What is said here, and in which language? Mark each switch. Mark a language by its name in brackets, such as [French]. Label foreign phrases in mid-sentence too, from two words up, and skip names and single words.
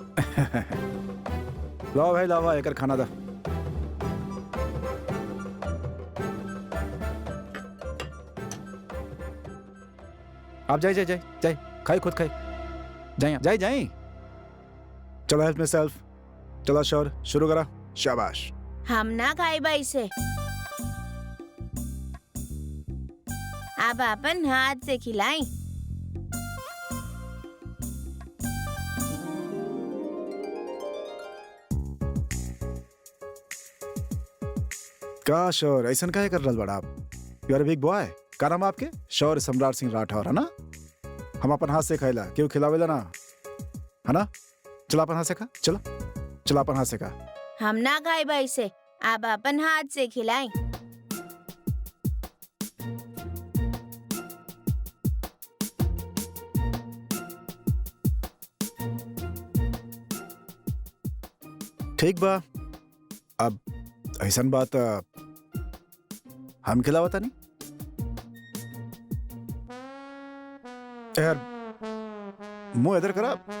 [Bhojpuri] लाओ भाई लावा एकर खाना दा। आप जाए जाए जाए जाए, खाई खुद खाई, जाए जाए जाए। [English] चलो help me self, [Bhojpuri] चलो शोर शुरू करा, शाबाश। हम ना खाई बाई से, आप अपन हाथ से खिलाई। का शोर ऐसा काहे कर रहा बड़ा आप? [English] You are big boy. [Bhojpuri] का नाम आपके? शौर्य सम्राट सिंह राठौर है ना? हम अपन हाथ से खाइला, क्यों खिलावेला ना, है ना? चला अपन हाथ से खा, चलो चला अपन हाथ से खा। हम ना खाई बाई से, आप अपन हाथ से खिलाई। ठीक बा, अब ऐसा बात हम खिलावता नहीं यार, मुंह इधर करा।